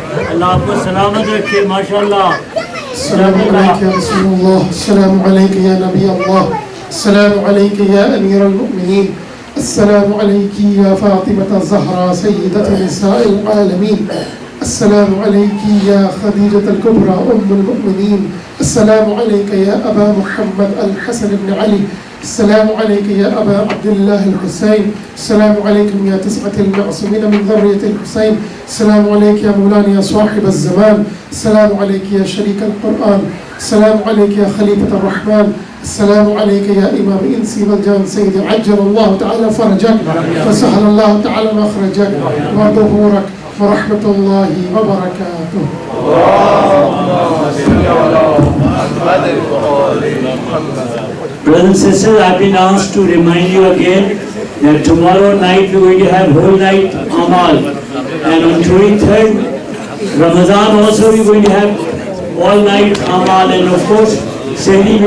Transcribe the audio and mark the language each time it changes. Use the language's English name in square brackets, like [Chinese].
[Urdu] اللہ آپ کو سلامت رکھے ماشاءاللہ [Arabic] السلام عليك يا رسول الله السلام عليك يا نبي الله السلام عليك يا أمير المؤمنين السلام عليك يا فاطمة الزهراء سيدة نساء العالمين السلام عليك يا خديجة الكبرى أم المؤمنين السلام عليك يا أبا محمد الحسن بن علي السلام عليك يا أبا عبد الله الحسين السلام عليكم يا تسعة المعصومين من ذرية الحسين السلام عليك يا مولانا يا صاحب الزمان السلام عليك يا شريك القرآن السلام عليك يا خليفة الرحمن السلام عليك يا إمام إنسي والجان سيدي عجل الله تعالى فرجك فسهل الله تعالى مخرجك وظهورك ورحمة الله وبركاته [English] Brothers and sisters, I've been asked to remind you again that tomorrow night we're going to have whole night Amal, and on 23rd Ramadan also we're going to have all night Amal, and of course Sehri will